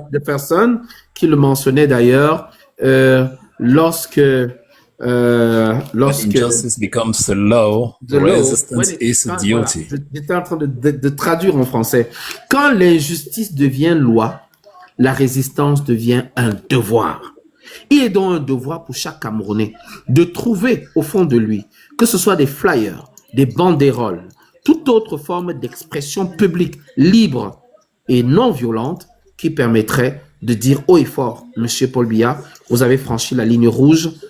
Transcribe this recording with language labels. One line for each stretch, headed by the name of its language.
French: Jefferson, qui le mentionnait d'ailleurs, lorsque
English: injustice becomes the law, resistance is a duty.
French: J'étais en train de traduire en français. Quand l'injustice devient loi, la résistance devient un devoir. Il est donc un devoir pour chaque Camerounais de trouver au fond de lui, que ce soit des flyers, des banderoles, toute autre forme d'expression publique libre et non violente qui permettrait de dire haut et fort, Monsieur Paul Biya, vous avez franchi la ligne rouge.